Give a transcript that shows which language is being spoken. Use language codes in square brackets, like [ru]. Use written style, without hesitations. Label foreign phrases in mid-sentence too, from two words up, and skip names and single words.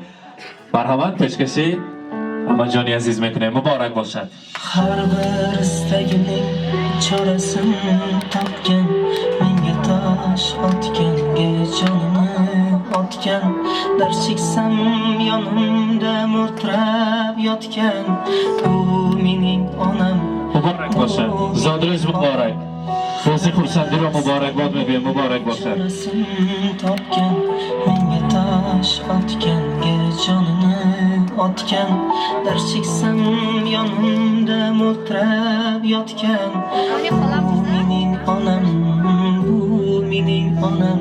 [fa] مرحبا پیشکشی همه جانی عزیز میکنیم. مبارک باشد. [uz] هر bir istagimning chorasin topgan, menga tosh otganga jonimni otgan, dar cheksam yonimda murtirab yotgan, bu mening onam. [fa] مبارک باشد. زادروز مبارک. روزی خورسندی را مبارک باد میگویم. مبارک باشد. [uz] topgan, menga tosh otganga jonini otgan, dar cheksam yonimda murtirab yotgan, bu mening onam, bu mening onam.